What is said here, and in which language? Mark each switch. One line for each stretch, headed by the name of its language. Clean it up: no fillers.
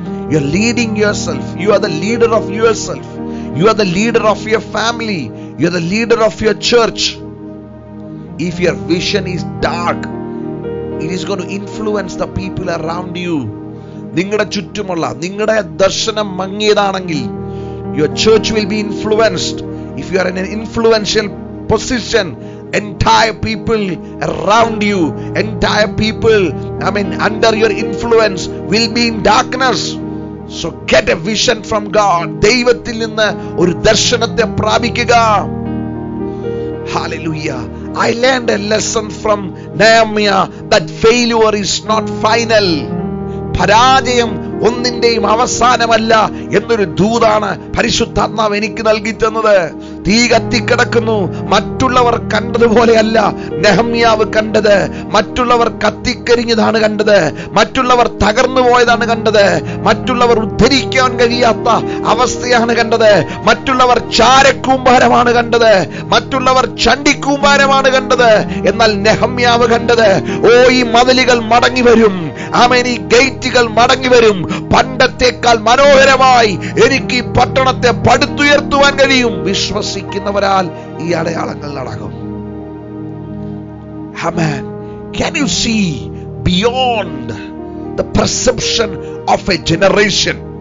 English: You are leading yourself. You are the leader of yourself. You are the leader of your family. You are the leader of your church. If your vision is dark, it is going to influence the people around you.
Malayalam: നിങ്ങളുടെ ചുറ്റുമുള്ള നിങ്ങളുടെ ദർശനം മങ്ങിയതാണെങ്കിൽ
English: your church will be influenced. If you are in an influential position, entire people around you, entire people under your influence will be in darkness. So get a vision from God.
Malayalam: ദൈവത്തിൽ നിന്ന് ഒരു ദർശനത്തെ പ്രാപിക്കുക.
English: Hallelujah. I learned a lesson from Nehemiah that failure is not final.
Malayalam: പരാജയം ഒന്നിന്റെയും അവസാനമല്ല എന്നൊരു ദൂതാണ് പരിശുദ്ധാത്മാവ് എനിക്ക് നൽകി തന്നത്. തീ കത്തിക്കിടക്കുന്നു, മറ്റുള്ളവർ കണ്ടതുപോലെയല്ല നെഹമ്യാവ് കണ്ടത്. മറ്റുള്ളവർ കത്തിക്കരിഞ്ഞതാണ് കണ്ടത്, മറ്റുള്ളവർ തകർന്നു പോയതാണ് കണ്ടത്, മറ്റുള്ളവർ ഉദ്ധരിക്കാൻ കഴിയാത്ത അവസ്ഥയാണ് കണ്ടത്, മറ്റുള്ളവർ ചാരക്കൂമ്പാരമാണ് കണ്ടത്, മറ്റുള്ളവർ ചണ്ടിക്കൂമ്പാരമാണ് കണ്ടത്. എന്നാൽ നെഹമ്യാവ് കണ്ടത്, ഓ ഈ മതിലുകൾ മടങ്ങി വരും, ആമേൻ, ഈ ഗേറ്റുകൾ മടങ്ങി വരും, പണ്ടത്തേക്കാൾ മനോഹരമായി എനിക്ക് ഈ പട്ടണത്തെ പടുത്തുയർത്തുവാൻ കഴിയും. വിശ്വസിക്കുന്നവരാൽ ഈ അടയാളങ്ങൾ നടക്കും.
English: Amen. Can you see beyond the perception of a generation?